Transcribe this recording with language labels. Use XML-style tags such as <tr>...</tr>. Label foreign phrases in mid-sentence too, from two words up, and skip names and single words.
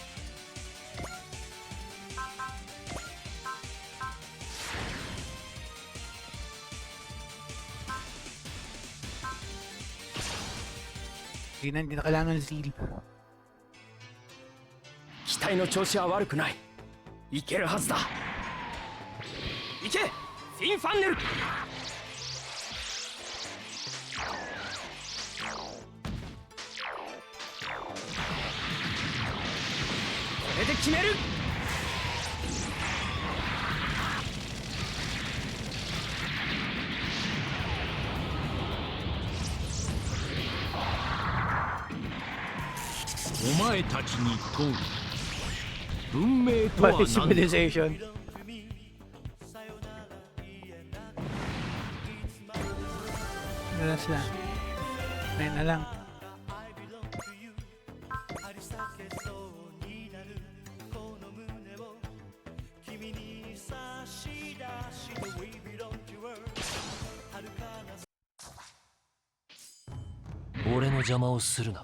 <tl>Hindi na kailangan ng zeal.</tl> <ja>機体の調子は悪くない。いけるはずだ。いけフィンファンネル。これで決める。お前たちに問う。文明とは</ja> <en>What</en> <ja>何</ja> <en>is</en> <ja>だ。</ja> <tl>civilization? Ano na sila? Ngayon na lang.</tl> <ja>俺の邪魔をするな。</ja>